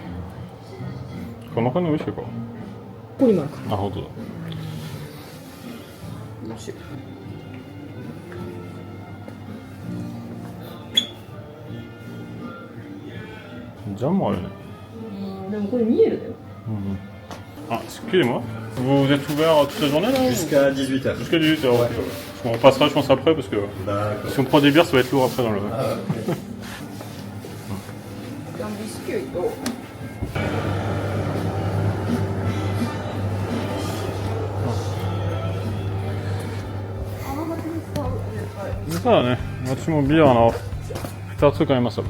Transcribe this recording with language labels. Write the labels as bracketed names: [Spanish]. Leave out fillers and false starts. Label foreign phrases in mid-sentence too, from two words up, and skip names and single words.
[Japanese] この辺のウイスキーか。ここにもあるか。あ、本当だ。面白い。ジャンもあるね。でもこれ見えるだよ。 [French] Ah, excusez-moi, vous êtes ouvert toute la journée là Jusqu'à 18h. Jusqu'à 18h, ouais. On passera je pense après parce que D'accord. si on prend des bières ça va être lourd après dans le... [Japanese] ビスキュイと。そうだね、私もビール2つ買いました。